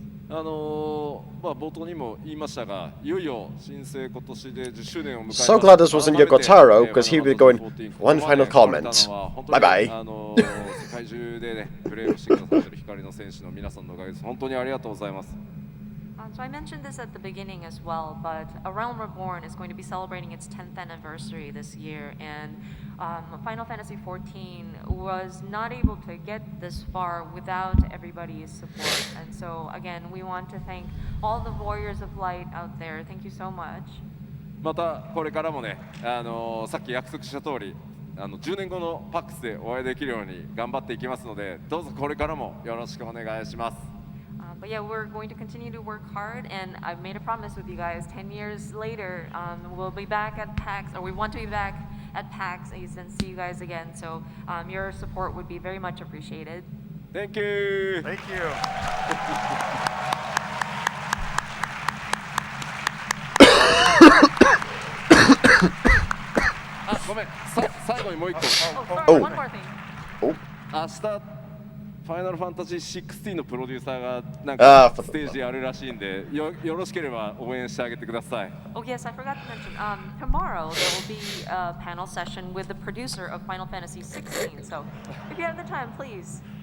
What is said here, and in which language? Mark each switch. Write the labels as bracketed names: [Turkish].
[Japanese] まあ冒頭にも言いましたが、いよいよ新生今年で10周年を迎えます。 [English] So glad this wasn't Yokotaro, because he would be going, one final comment. Bye bye. [Japanese] 世界中でね、プレーをしてくださっている光の選手の皆さんのおかげです。本当にありがとうございます。 [English] So I mentioned this at the beginning as well, but A Realm Reborn is going to be celebrating its 10th anniversary this year, and Final Fantasy XIV was not able to get this far without everybody's support. And so again, we want to thank all the warriors of light out there. Thank you so much. [Japanese] またこれからもね、さっき約束した通り、10年後のパックスでお会いできるように頑張っていきますので、どうぞこれからもよろしくお願いします。 [English] But yeah, we're going to continue to work hard, and I've made a promise with you guys. 10 years later, we'll be back at PAX, or we want to be back at PAX East and see you guys again. So your support would be very much appreciated. Thank you. Thank you. [Japanese] あ、ごめん。最後にもう一個。 [English] Oh, sorry, one more thing. [Japanese] 明日ファイナルファンタジー16のプロデューサーがなんかステージあるらしいんで、よろしければ応援してあげてください。 [English] Oh yes, I forgot to mention. Tomorrow there will be a panel session with the producer of Final Fantasy 16. So if you have the time, please.